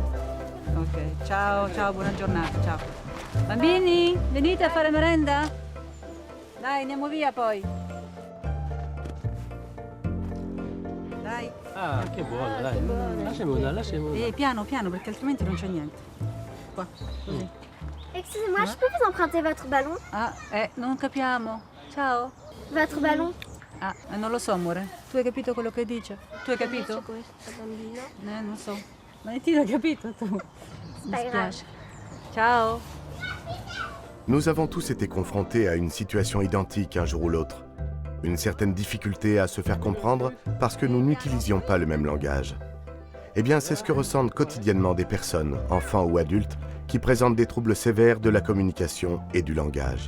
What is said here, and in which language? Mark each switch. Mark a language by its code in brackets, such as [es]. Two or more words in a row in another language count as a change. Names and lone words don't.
[it] Ok, ciao, ciao, buona giornata, ciao. Bambini, venite a fare merenda? Dai, andiamo via poi. Dai. Ah, che buono, dai. Lasciamo una. Piano, piano, perché altrimenti non c'è niente. Qua, così. [fr] Excusez-moi, je peux vous emprunter votre ballon? [it] Ah, non capiamo. Ciao. [fr] Votre ballon? [it] Ah, non lo so, amore. Tu hai capito quello che dice? Tu hai capito? Questo bambino. Non so. Ma tu l'hai capito tu? Mi [fr] pas grave. [it] spiace. Ciao. [fr] Nous avons tous été confrontés à une situation identique un jour ou l'autre. Une certaine difficulté à se faire comprendre parce que nous n'utilisions pas le même langage. Eh bien, c'est ce que ressentent quotidiennement des personnes, enfants ou adultes, qui présentent des troubles sévères de la communication et du langage.